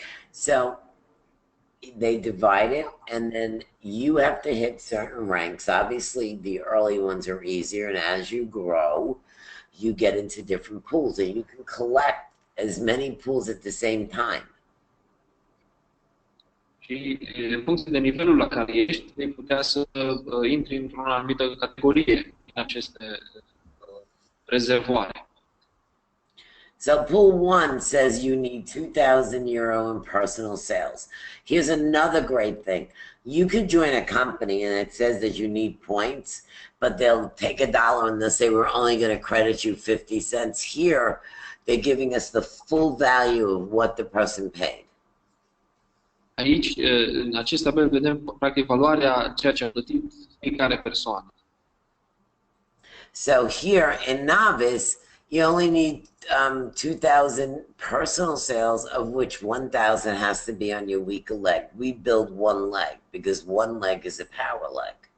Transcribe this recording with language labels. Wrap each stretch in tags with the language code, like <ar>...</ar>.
<en>So they divide it, and then you have to hit certain ranks. Obviously, the early ones are easier, and as you grow, you get into different pools, and you can collect as many pools at the same time.</en> <ro>Și în funcție de nivelul la care ești, vei putea să intri într-o anumită categorie din aceste rezervoare.</ro> <en>So pool 1 says you need €2,000 in personal sales. Here's another great thing. You could join a company and it says that you need points, but they'll take $1 and they'll say we're only going to credit you 50 cents. Here, they're giving us the full value of what the person paid.</en> <ro>Aici, în acest tabel, vedem practic valoarea ceea ce a plătit fiecare persoană.</ro> <en>So here in novice, you only need 2,000 personal sales, of which 1,000 has to be on your weaker leg. We build one leg because one leg is a power leg.</en>